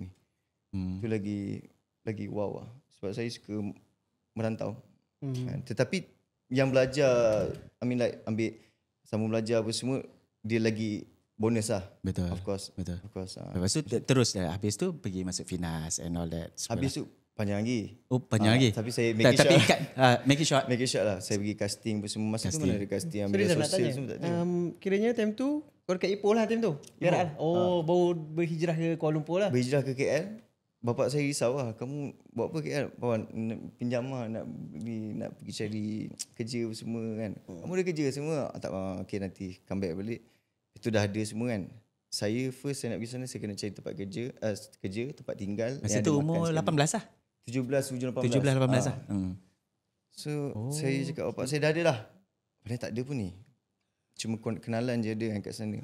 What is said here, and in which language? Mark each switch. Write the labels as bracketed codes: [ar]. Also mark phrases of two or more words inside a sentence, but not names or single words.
[ms] Itu lagi wow lah. Sebab saya suka merantau. Tetapi yang belajar, ambil sambung belajar apa semua, dia lagi bonus lah. Betul. [en] Of course. [ms] Lepas tu terus habis tu pergi masuk Finas [en] and all that. [ms] Habis tu panjang lagi. Panjang lagi. Tapi saya [en] make it short. Make it short. Make it short lah. [ms] Saya pergi casting apa semua. Masa tu mana ada casting, ambil Sorry, sosial semua tak ada. Kiranya time tu kau dekat Ipoh lah time tu. Perak. Baru berhijrah ke Kuala Lumpur lah. Berhijrah ke KL. Bapak saya risau lah, kamu buat apa KL? Bapak pinjam lah, nak pergi cari kerja semua kan. Kamu ada kerja semua? Tak, okay nanti [en] come back [ms] balik. Itu dah ada semua kan. Saya nak pergi sana, saya kena cari tempat kerja, tempat tinggal. Masa tu umur 18 lah? 17, 18 lah. So saya cakap bapak saya dah ada lah. Padahal tak ada pun ni. Cuma kenalan je ada kan kat sana.